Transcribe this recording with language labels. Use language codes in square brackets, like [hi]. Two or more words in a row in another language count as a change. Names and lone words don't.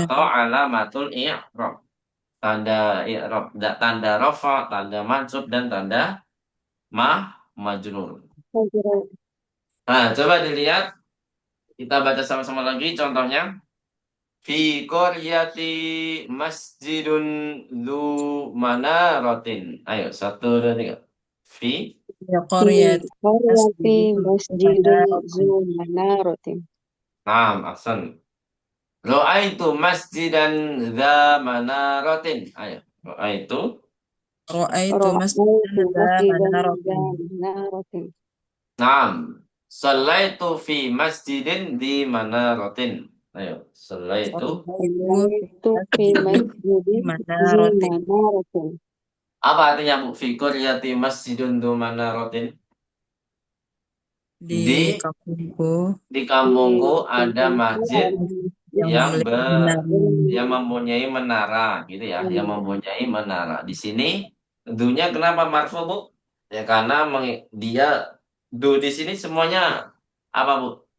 [ar] atau علامة الإعراب. [id] Tanda i'rab, tanda rafa, tanda mansub dan tanda majrur. Kasrah. Nah, coba dilihat, kita baca sama-sama lagi contohnya. [ar] في قرية مسجد ذو منارة. [id] Ayo, satu, dua, tiga. [ar] Fi Ya Fi Koryat. قرية مسجد ذو [id] Asli. [ar] manaratin. نعم أحسن. رأيت مسجدا ذا منارة. [id] Ayo. Ra'aitu. [ar] Ra'aitu Ra'aitu مسجدا ذا مسجدا ذا manaratin. manaratin. Naam. صليت في مسجد ذي منارة. [id] Ayo. Sallaitu. [ar] Ra'aitu صليت في di مسجد ذي manaratin. manaratin. [id] Apa artinya Bu? [ar] في قرية مسجد ذو منارة. [id] Di Di kampungku di Di kampungku ada kampungku masjid ada yang masjid yang memiliki benar. yang mempunyai menara gitu ya, yang mempunyai menara. Di sini dunya kenapa marfu, Bu? Ya karena dia di sini semuanya apa, Bu?